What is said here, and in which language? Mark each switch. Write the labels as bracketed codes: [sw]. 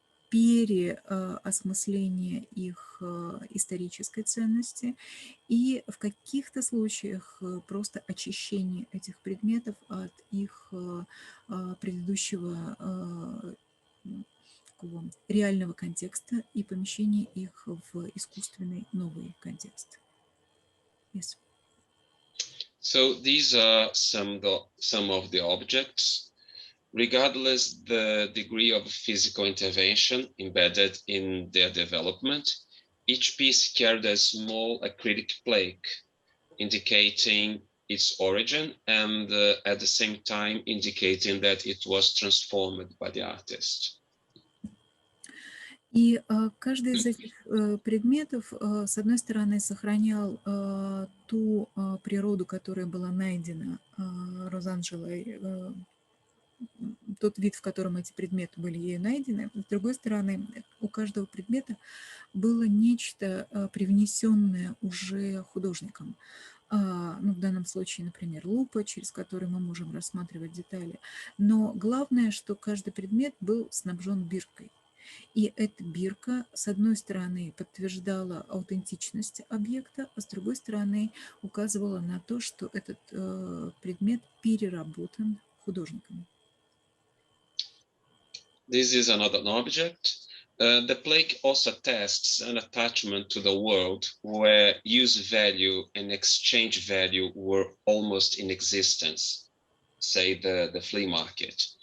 [ru] переосмысление их исторической ценности и в каких-то случаях просто очищение этих предметов от их предыдущего реального контекста и помещение их в искусственный новый контекст. [en] Yes. So these are some of the objects. Regardless the degree of physical intervention embedded in their development, each piece carried a small acrylic plaque indicating its origin and at the same time indicating that it was transformed by the artist. [ru] И каждый из этих предметов, с одной стороны, сохранял ту природу, которая была найдена Розанжелой, тот вид, в котором эти предметы были ею найдены. С другой стороны, у каждого предмета было нечто привнесенное уже художником. Ну, в данном случае, например, лупа, через которую мы можем рассматривать детали. Но главное, что каждый предмет был снабжен биркой. И эта бирка, с одной стороны, подтверждала аутентичность объекта, а с другой стороны, указывала на то, что этот предмет переработан художником. [en] This is another object. The plaque also attests an attachment to the world where use value and exchange value were almost in existence, say the flea market.